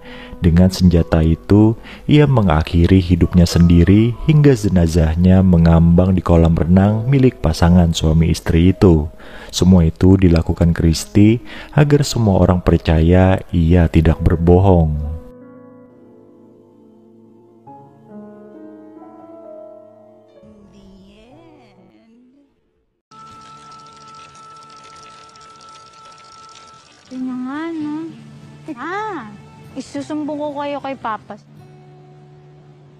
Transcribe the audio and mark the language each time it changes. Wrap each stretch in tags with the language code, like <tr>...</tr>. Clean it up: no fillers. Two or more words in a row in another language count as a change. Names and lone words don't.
<id>Dengan senjata itu, ia mengakhiri hidupnya sendiri hingga jenazahnya mengambang di kolam renang milik pasangan suami istri itu. Semua itu dilakukan Kristi agar semua orang percaya ia tidak berbohong.</id> <tl>Yun na nga, no? Isusumbong ko kayo kay Papa.</tl>